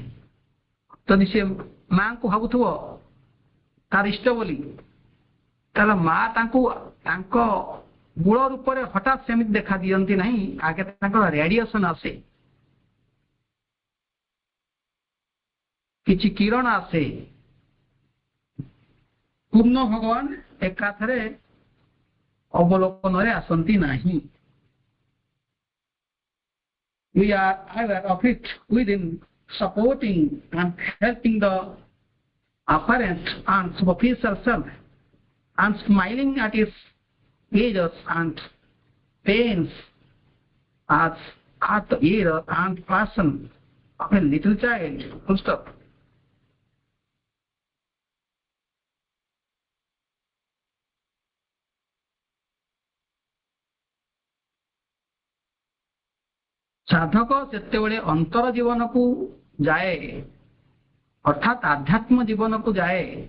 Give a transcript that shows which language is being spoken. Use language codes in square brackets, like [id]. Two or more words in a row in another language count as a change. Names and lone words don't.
[or] ଯଦି ସେ ମାଙ୍କୁ ଭାବୁଥିବ ତାର ଇଷ୍ଟ ବୋଲି, ତାହେଲେ ମା ତାଙ୍କୁ ତାଙ୍କ ମୂଳ ରୂପରେ ହଠାତ୍ ସେମିତି ଦେଖା ଦିଅନ୍ତି ନାହିଁ। ଆଗେ ତାଙ୍କର ରେଡିଏସନ ଆସେ, କିଛି କିରଣ ଆସେ। ପୂର୍ଣ୍ଣ ଭଗବାନ ଏକାଥରେ ଅବଲୋକନରେ ଆସନ୍ତି ନାହିଁ। [en] We are aware of it within, supporting and helping the apparent and superficial self, and smiling at its pleasures and pains as at the error and passion of a little child. Full stop. [or] ସାଧକ ଯେତେବେଳେ ଅନ୍ତର ଜୀବନକୁ ଯାଏ, ଅର୍ଥାତ୍ ଆଧ୍ୟାତ୍ମ ଜୀବନକୁ ଯାଏ,